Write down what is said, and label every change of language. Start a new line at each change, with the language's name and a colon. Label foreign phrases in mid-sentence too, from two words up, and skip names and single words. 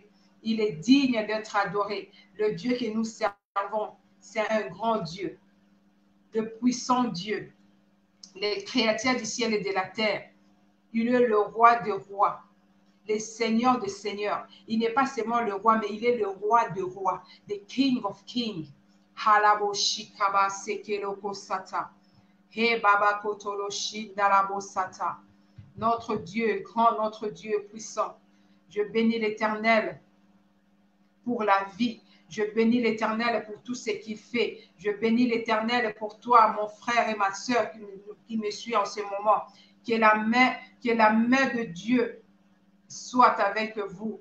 French: Il est digne d'être adoré. Le Dieu que nous servons, c'est un grand Dieu, le puissant Dieu, les créatures du ciel et de la terre. Il est le roi des rois, le seigneur des seigneurs. Il n'est pas seulement le roi, mais il est le roi des rois,
English: the King of Kings. Halaboshikaba sekeloko sata. He baba kotoloshi dalabo sata.
French: Notre Dieu est grand, notre Dieu est puissant. Je bénis l'Éternel pour la vie. Je bénis l'Éternel pour tout ce qu'il fait. Je bénis l'Éternel pour toi, mon frère et ma soeur qui me suit en ce moment. Que la main de Dieu soit avec vous.